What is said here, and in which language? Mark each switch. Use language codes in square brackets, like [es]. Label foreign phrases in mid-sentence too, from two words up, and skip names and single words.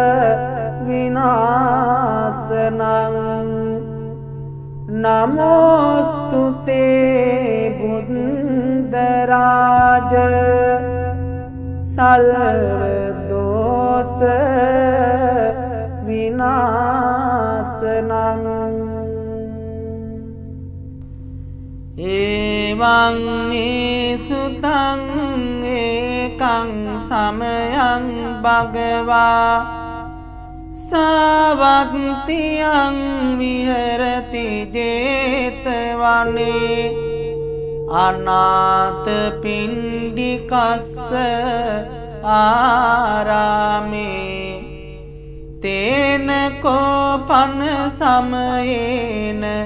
[pi] විනාශනං නමෝස්තු තේ බුද්ධ රාජ සර්ව දෝෂ විනාශනං එවං මේ සුතං ඒකං සමයං භගවා සවත්තියං විහෙරති ජේතවනේ අනාථ පිණ්ඩිකස්ස ආරාමේ තේන කෝපන සමයේන